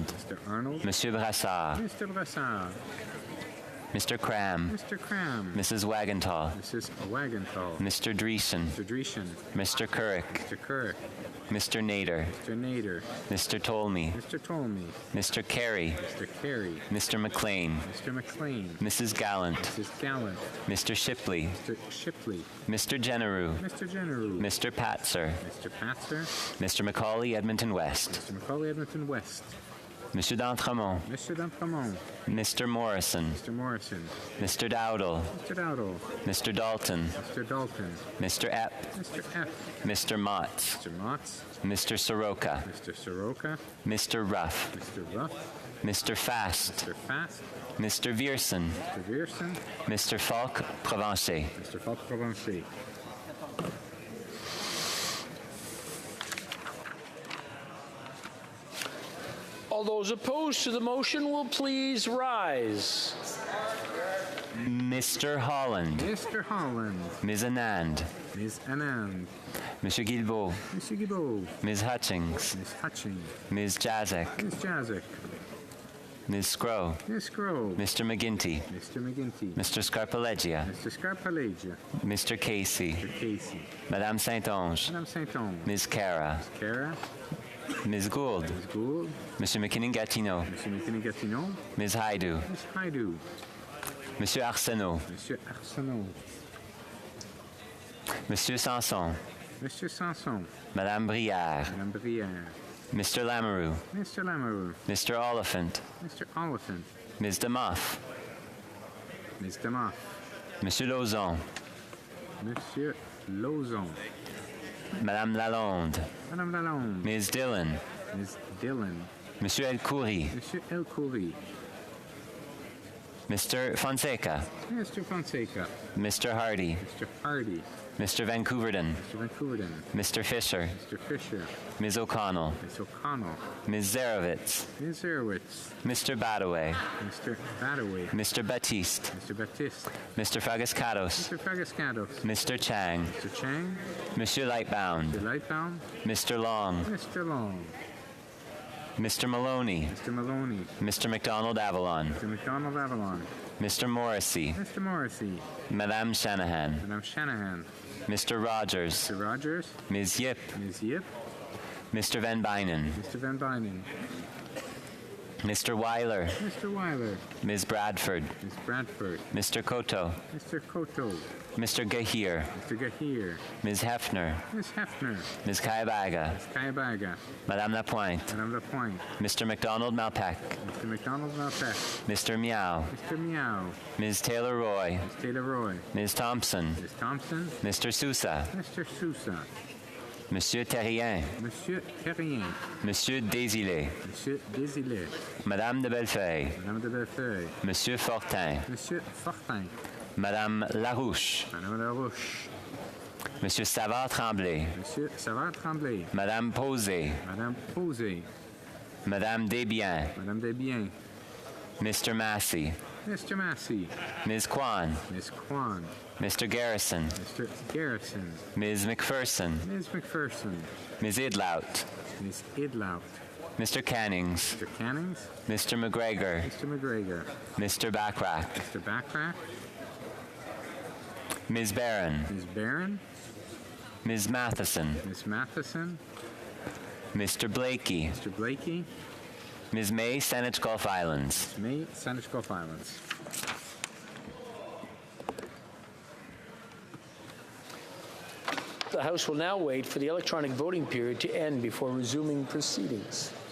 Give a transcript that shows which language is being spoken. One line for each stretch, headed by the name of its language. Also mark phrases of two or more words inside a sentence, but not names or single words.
English: Mr. Arnold. Monsieur Brassard. Mr. Brassard. Mr. Cram. Mr. Cram. Mrs. Wagentall. Mrs. Wagentall. Mr. Dreesen. Mr. Dreesen. Mr. Couric. Mr. Couric. Mr. Nader. Mr. Nader. Mr. Tolmie. Mr. Tolmie. Mr. Carey. Mr. Carey. Mr. McLean. Mr. McLean. Mrs. Gallant. Mrs. Gallant. Mr. Shipley. Mr. Shipley. Mr. Genereux. Mr. Genereux. Mr. Patzer. Mr. Patzer. Mr. Macaulay, Edmonton West. Mr. Macaulay, Edmonton West. Monsieur d'Entremont. Mr. d'Entremont. Mr. Morrison. Mr. Morrison. Mr. Dowdle. Mr. Dowdle. Mr. Dalton. Mr. Dalton. Mr. Epp. Mr. Epp. Mr. Motts. Mr. Motts. Mr. Soroka. Mr. Soroka. Mr. Ruff. Mr. Ruff. Mr. Fast. Mr. Fast. Mr. Vierson. Mr. Vierson. Mr. Falk, Provencher. Mr. Falk, Provencher. All those opposed to the motion will please rise. Mr. Holland. Mr. Holland. Ms. Anand. Ms. Anand. Monsieur Guilbeault. Monsieur Guilbeault. Ms. Hutchings. Ms. Hutchings. Ms. Jazek. Ms. Jazek. Ms. Scrow. Ms. Scrow. Mr. McGinty. Mr. McGinty. Mr. Scarpaleggia. Mr. Scarpaleggia. Mr. Casey. Mr. Casey. Madame Saint-Onge. Madame Saint-Onge. Ms. Cara. Ms. Cara. Ms. Gould. Ms. Gould. Monsieur McKinnon-Gatineau. Monsieur McKinnon-Gatineau. Ms. Haidu. Ms. Haidu. Monsieur Arsenault. Monsieur Arsenault. Monsieur Sanson. Monsieur Sanson. Madame Brière. Madame Brière. Mr. Lamoureux. Mr. Lamoureux. Mr. Oliphant. Mr. Oliphant. Ms. DeMoff. Ms. DeMoff. Monsieur Lauzon. Monsieur Lauzon. Madame Lalonde. Madame Lalonde. Ms. Dillon. Ms. Dillon. Monsieur Elcoury. Monsieur Elcoury. Mr. Fonseca. Mr. Fonseca. Mr. Hardy. Mr. Hardy. Mr. Vancouverden. Mr. Vancouverden. Mr. Fisher. Mr. Fisher. Ms. O'Connell. Ms. O'Connell. Ms. Zarowitz. Ms. Zerowitz. Mr. Badaway. Mr. Badaway. Mr. Batiste. Mr. Baptiste. Mr. Fagascados. Mr. Fagascados. Mr. Chang. Mr. Chang. Monsieur Lightbound. Mr. Lightbound. Mr. Long. Mr. Long. Mr. Maloney. Mr. Maloney. Mr. McDonald Avalon. Mr. McDonald Avalon. Mr. Morrissey. Mr. Morrissey. Madame Shanahan. Madame Shanahan. Mr. Rogers. Mr. Rogers. Ms. Yip. Ms. Yip. Mr. Van Bynen. Mr. Van Bynen. Mr. Weiler. Mr. Weiler. Ms. Bradford. Ms. Bradford. Mr. Koto. Mr. Koto. Mr. Gahir. Mr. Gahir. Ms. Hefner. Ms. Hefner. Ms. Kaibaga. Ms. Kaibaga. Madame Lapointe. Madame Lapointe. Mr. McDonald Malpeck. Mr. McDonald Malpeck. Mr. Meow. Mr. Meow. Ms. Taylor Roy. Ms. Taylor Roy. Ms. Thompson. Ms. Thompson. Mr. Sousa. Mr. Sousa. Monsieur Terrien. Monsieur Terrien. Monsieur Désilé. Monsieur Désilé. Madame de Bellefeuille. Madame de Bellefeuille. Monsieur Fortin. Monsieur Fortin. Madame Larouche. Madame Larouche. Monsieur Savard-Tremblay. Monsieur Savard-Tremblay. Madame Posé. Madame Posé. Madame Desbiens. Madame Desbiens. Mr. Massey. Mr. Massey. Ms. Kwan. Ms. Kwan. Mr. Garrison. Mr. Garrison. Ms. McPherson. Ms. McPherson. Ms. Idlout. Ms. Idlout. Mr. Cannings. Mr. Cannings. Mr. McGregor. Mr. McGregor. Mr. Backrack. Mr. Backrack. Ms. Barron. Ms. Barron. Ms. Matheson. Ms. Matheson. Mr. Blakey. Mr. Blakey. Ms. May, Saanich Gulf Islands. Ms. May, Saanich Gulf Islands. The House will now wait for the electronic voting period to end before resuming proceedings.